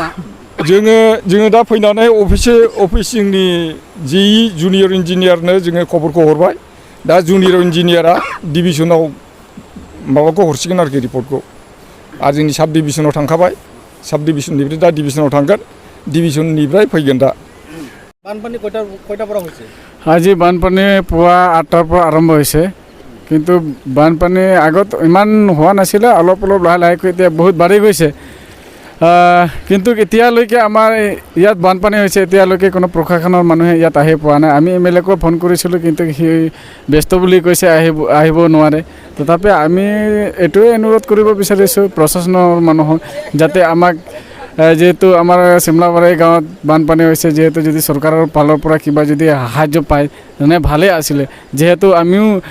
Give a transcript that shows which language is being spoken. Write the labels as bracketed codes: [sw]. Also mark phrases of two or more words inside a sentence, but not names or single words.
[brx] जोङो दा फैनानै अफिसनि JE [en] junior engineer [brx] जोङो खबरखौ हरबाय दा [en] junior engineer [brx] डिभिसनाव माबाखौ हरसिगोन आरोखि रिपर्टखौ आरो जोंनि साब डिभिसनाव थांखाबाय साब डिभिसननिफ्राय दा डिभिसनाव थांगोन डिभिसननिफ्राय फैगोन दा [as] বানপানী কয়টা পৰা হৈছে আজি বানপানী পুৱা 8টাৰ পৰা আৰম্ভ হৈছে কিন্তু বানপানী আগত ইমান হোৱা নাছিলে অলপ অলপ লাহে লাহেকৈ এতিয়া বহুত বাঢ়ি গৈছে কিন্তু এতিয়ালৈকে আমাৰ ইয়াত বানপানী হৈছে এতিয়ালৈকে কোনো প্ৰশাসনৰ মানুহে ইয়াত আহি পোৱা নাই আমি MLAকো ফোন কৰিছিলোঁ কিন্তু সি ব্যস্ত বুলি কৈছে আহিব নোৱাৰে তথাপি আমি এইটোৱে অনুৰোধ কৰিব বিচাৰিছোঁ প্ৰশাসনৰ মানুহক যাতে আমাক যেহেতু আমাৰ চিমলাবাৰী গাঁৱত বানপানী হৈছে যেহেতু যদি চৰকাৰৰ ফালৰ পৰা কিবা যদি সাহায্য পায় তেনে ভালেই আছিলে যেহেতু আমিও